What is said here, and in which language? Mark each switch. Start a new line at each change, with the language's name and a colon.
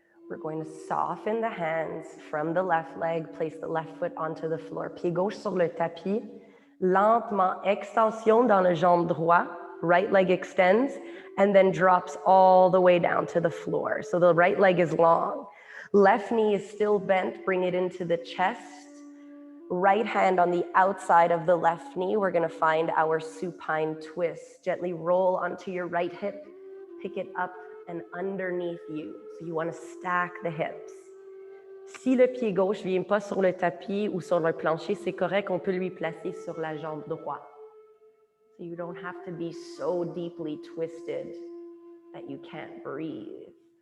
English: We're going to soften the hands from the left leg, place the left foot onto the floor.
French: Pied gauche sur le tapis. Lentement, extension dans le jambe droit.
English: Right leg extends and then drops all the way down to the floor. So the right leg is long. Left knee is still bent, bring it into the chest. Right hand on the outside of the left knee. We're gonna find our supine twist. Gently roll onto your right hip, pick it up and underneath you. So you wanna stack the hips.
French: Si le pied gauche ne vient pas sur le tapis ou sur le plancher, c'est correct, on peut lui placer sur la jambe droite.
English: So you don't have to be so deeply twisted that you can't breathe.